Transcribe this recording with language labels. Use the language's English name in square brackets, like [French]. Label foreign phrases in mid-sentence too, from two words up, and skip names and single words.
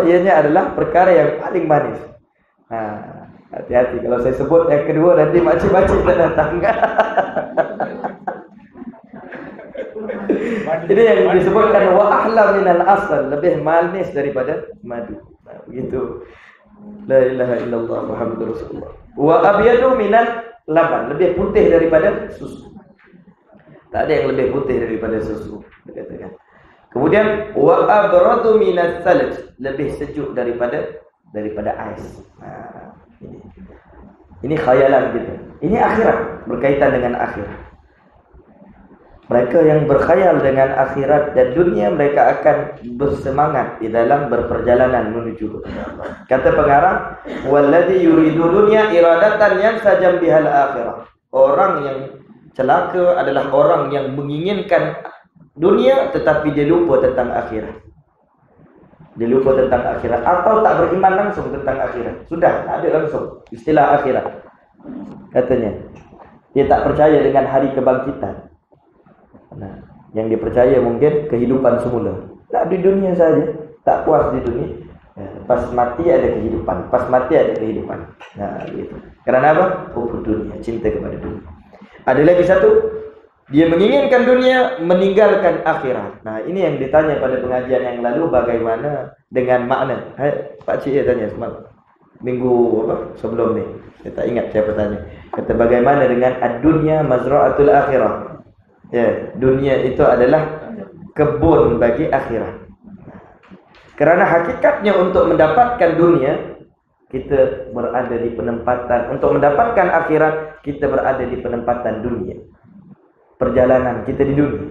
[Malay] Ianya adalah perkara yang paling manis. Hati-hati kalau saya sebut yang kedua, nanti makcik-makcik tak datang. Ini yang disebutkan [Arabic] وأحلى من العسل, [Malay] lebih manis daripada madu. Begitu. [Arabic] لا إله إلا الله محمد رسول الله. وأبيض من اللبن, [Malay] lebih putih daripada susu. Tak ada yang lebih putih daripada susu, dikatakan. [Arabic] Kemudian وأبرد من الثلج, [Malay] lebih sejuk daripada ais. Ini khayalan kita. Ini akhirat, berkaitan dengan akhirat. Mereka yang berkhayal dengan akhirat dan dunia, mereka akan bersemangat di dalam berperjalanan menuju Allah. Kata pengarang, [Arabic] والذي يريد الدنيا إرادة ينسجم بها الآخرة. [Malay] Orang yang celaka adalah orang yang menginginkan dunia tetapi dia lupa tentang akhirat. Dia lupa tentang akhirat atau tak beriman langsung tentang akhirat. Sudah tak ada langsung istilah akhirat. Katanya, dia tak percaya dengan hari kebangkitan. Yang dia percaya mungkin kehidupan semula. Tak di dunia saja, tak puas di dunia. Pas mati ada kehidupan, pas mati ada kehidupan. Gitu. Kerana apa? Hubung dunia, cinta kepada dunia. Ada lagi satu, dia menginginkan dunia, meninggalkan akhirat. Ini yang ditanya pada pengajian yang lalu, bagaimana dengan makna. Pak Cik tanya semalam, minggu sebelum ni. Saya tak ingat siapa tanya. Kata bagaimana dengan [Arabic] الدنيا مزرعة الآخرة. [Malay] Ya, dunia itu adalah kebun bagi akhirat. Kerana hakikatnya untuk mendapatkan dunia, kita berada di penempatan. Untuk mendapatkan akhirat, kita berada di penempatan dunia. Perjalanan kita di dunia.